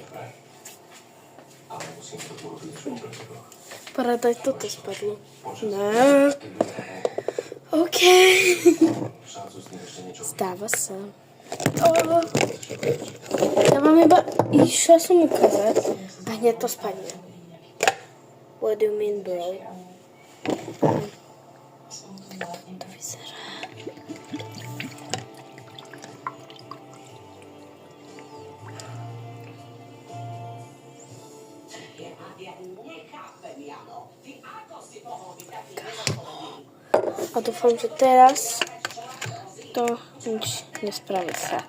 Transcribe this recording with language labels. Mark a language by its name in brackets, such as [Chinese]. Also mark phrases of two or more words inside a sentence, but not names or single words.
[Slovak] Paradaj, toto spadlo. Ne. OK. Stáva sa. Ja vám iba išla som ukázať a hneď to spadne. [English] What do you mean, bro? [Slovak] To vyzerá. A dúfam, že teraz to nič nespraví sa.